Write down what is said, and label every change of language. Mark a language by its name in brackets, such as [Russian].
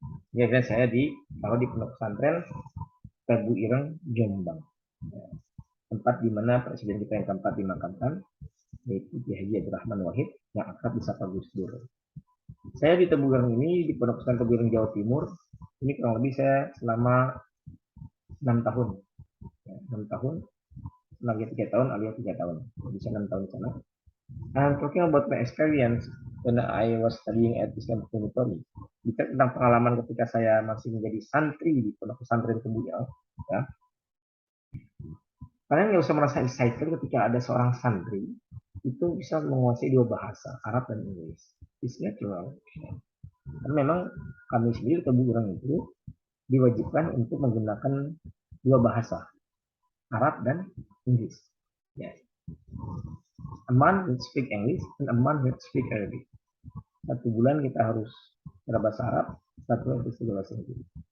[Indonesian] Jadi saya kalau di pondok pesantren Tebu Ireng Jombang, ya, tempat di mana presiden kita yang keempat dimakamkan, yaitu Kiai Haji Abdurrahman Wahid yang akrab disapa Gus Dur. Saya di Tebu Ireng ini, di pondok pesantren Tebu Ireng Jawa Timur, ini kurang lebih saya selama 6 tahun, ya, 6 tahun, lagi 3 tahun alias 3 tahun, bisa 6 tahun di sana. [English] I'm talking about my experience when I was studying at Islam Dormitory. [Indonesian] Bicara tentang pengalaman ketika saya masih menjadi santri di pondok pesantren Tebu Ireng, ya. Kalian nggak usah merasa excited ketika ada seorang santri itu bisa menguasai dua bahasa, Arab dan Inggris. [English] It's natural. [Indonesian] Karena memang kami sendiri Tebu Ireng itu diwajibkan untuk menggunakan dua bahasa, Arab dan Inggris. Ya. [English] A month we speak English and a month we speak Arabic. [Indonesian] 1 bulan kita harus berbahasa Arab, 1 bulan kita bahasa Inggris.